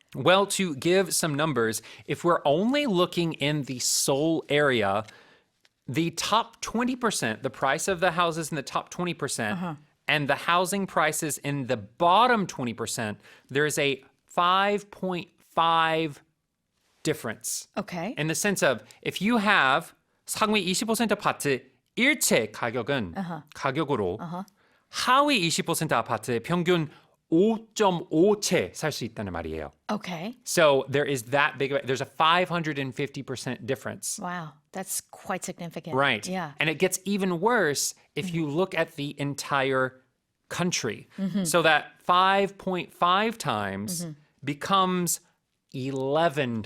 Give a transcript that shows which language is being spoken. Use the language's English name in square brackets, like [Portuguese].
[English] Well, to give some numbers, if we're only looking in the Seoul area, the top 20%, the price of the houses in the top 20%, and the housing prices in the bottom 20%, there's a 5.5 difference. Okay. In the sense of, if you have [Korean] 상위 20% 아파트 일체 가격으로 하위 20% 아파트의 평균 5.5채 살 수 있다는 말이에요. [English] Okay. So there is that big, there's a 550% difference. Wow, that's quite significant. Right. Yeah. And it gets even worse if you look at the entire country. So that 5.5 times becomes 11